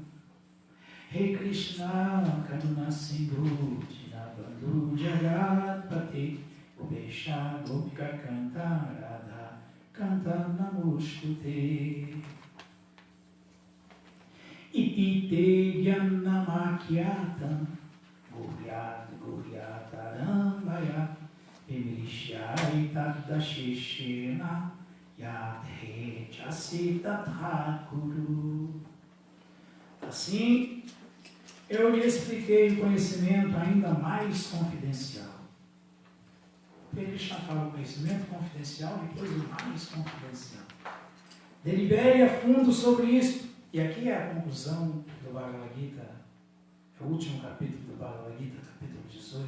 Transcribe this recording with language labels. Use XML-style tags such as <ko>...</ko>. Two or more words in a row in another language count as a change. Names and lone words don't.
<sa>हे कृष्ण करुण सिन्धो दीनबन्धो जगत्पते गोपेश गोपिका कान्त राधा कान्त नमोऽस्तु ते इति ते ज्ञानमाख्यातं गुह्याद् गुह्यतरं मया विमृश्यैतद् अशेषेण यथेच्छसि तथा कुरु.</sa> <pt>Assim, eu lhe expliquei o conhecimento ainda mais confidencial. Porque Krishna fala o conhecimento confidencial, depois o mais confidencial. Delibere a fundo sobre isso. E aqui é a conclusão do Bhagavad Gita, é o último capítulo do Bhagavad Gita, capítulo 18.</pt>